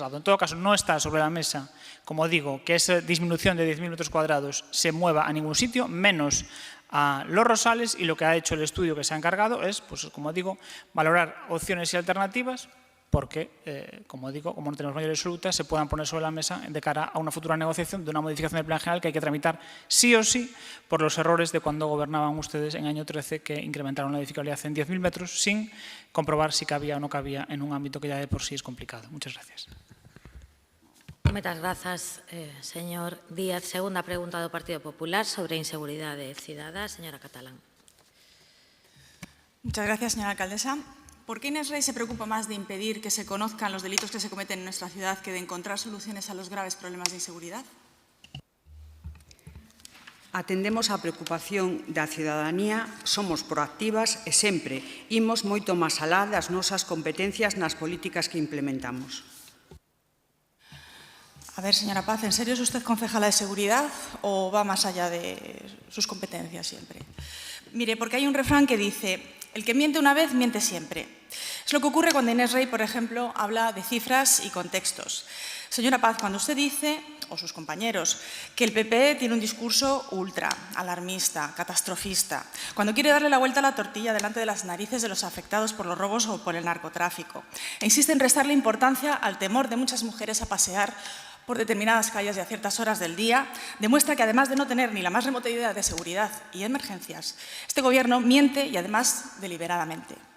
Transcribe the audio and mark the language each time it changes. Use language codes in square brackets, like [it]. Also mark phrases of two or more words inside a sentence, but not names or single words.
[es] En todo caso, no está sobre la mesa, como digo, que esa disminución de 10.000 metros cuadrados se mueva a ningún sitio, menos a Los Rosales, y lo que ha hecho el estudio que se ha encargado es, pues, como digo, valorar opciones y alternativas porque, como digo, como no tenemos mayoría absoluta, se puedan poner sobre la mesa de cara a una futura negociación de una modificación del Plan General que hay que tramitar sí o sí por los errores de cuando gobernaban ustedes en el año 13, que incrementaron la edificabilidad en 10.000 metros sin comprobar si cabía o no cabía en un ámbito que ya de por sí es complicado. Muchas gracias. [gl] Moitas grazas, señor Díaz. Segunda pregunta do Partido Popular sobre inseguridade cidadá. Señora Catalán. [es] Muchas gracias, señora alcaldesa. ¿Por qué Inés Rey se preocupa más de impedir que se conozcan los delitos que se cometen en nuestra ciudad que de encontrar soluciones a los graves problemas de inseguridade? [gl] Atendemos a preocupación da cidadanía, somos proactivas e sempre imos moito máis alá das nosas competencias nas políticas que implementamos. [es] A ver, señora Paz, ¿en serio es usted concejala de seguridad o va más allá de sus competencias siempre? Mire, porque hay un refrán que dice, el que miente una vez, miente siempre. Es lo que ocurre cuando Inés Rey, por ejemplo, habla de cifras y contextos. Señora Paz, cuando usted dice, o sus compañeros, que el PP tiene un discurso ultra, alarmista, catastrofista, cuando quiere darle la vuelta a la tortilla delante de las narices de los afectados por los robos o por el narcotráfico, e insiste en restarle importancia al temor de muchas mujeres a pasear por determinadas calles y a ciertas horas del día, demuestra que además de no tener ni la más remota idea de seguridad y emergencias, este Gobierno miente y además deliberadamente.